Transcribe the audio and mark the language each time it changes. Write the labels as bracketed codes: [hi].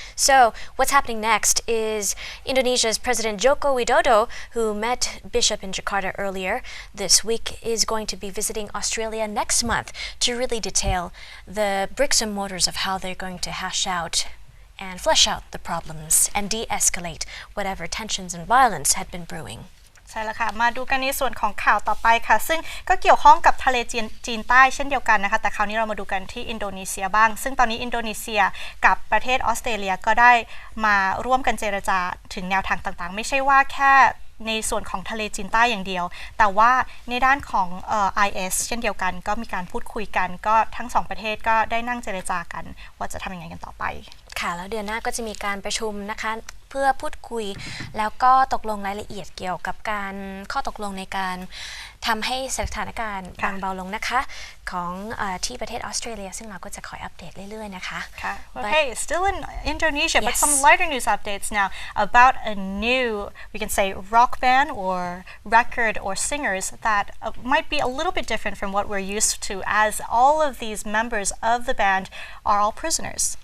[en] So what's happening next is Indonesia's President Joko Widodo, who met Bishop in Jakarta earlier this week, is going to be visiting Australia next month to really detail the bricks and mortars of how they're going to hash out and flesh out the problems and de-escalate whatever tensions and violence had been brewing. [th] ใช่แล้วค่ะมาดูกันในส่วนของข่าวต่อไปค่ะซึ่งก็เกี่ยวข้องกับทะเลจีนใต้เช่นเดียวกันนะคะแต่คราวนี้เรามาดูกันที่อินโดนีเซียบ้างซึ่งตอนนี้อินโดนีเซียกับประเทศออสเตรเลียก็ได้มาร่วมกันเจรจาถึงแนวทางต่างๆไม่ใช่ว่าแค่ในส่วนของทะเลจีนใต้อย่างเดียวแต่ว่าในด้านของIS เช่นเดียวกันก็มีการพูดคุยกันก็ทั้งสองประเทศก็ได้นั่งเจรจากันว่าจะทำยังไงกันต่อไป ค่ะแล้วเดือนหน้าก็จะมีการประชุมนะคะเพื่อพูดคุยแล้วก็ตกลงรายละเอียดเกี่ยวกับการข้อตกลงในการทำให้สถานการณ์บางเบาลงนะคะของที่ประเทศออสเตรเลียซึ่งเราก็จะคอยอัปเดตเรื่อยๆนะคะ [en] Okay, still in Indonesia, but some lighter news updates now about a new, we can say, rock band or record or singers that might be a little bit different from what we're used to, as all of these members of the band are all prisoners.